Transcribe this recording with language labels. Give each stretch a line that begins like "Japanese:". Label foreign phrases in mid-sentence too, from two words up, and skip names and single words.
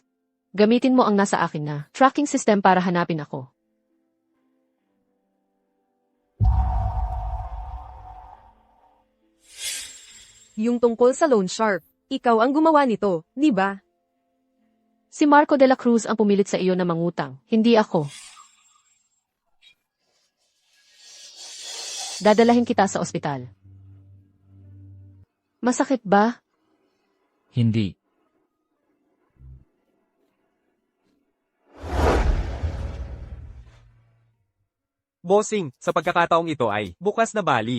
Filipino: Gamitin mo ang nasa akin na tracking system para hanapin ako. Yung tungkol sa loan shark. Ikaw ang gumawa nito, di ba? Si Marco de la Cruz ang pumilit sa iyo na mangutang, hindi ako. Dadalahin kita sa ospital. Masakit ba? Hindi. Bossing, sa pagkakataong ito ay bukas na bali.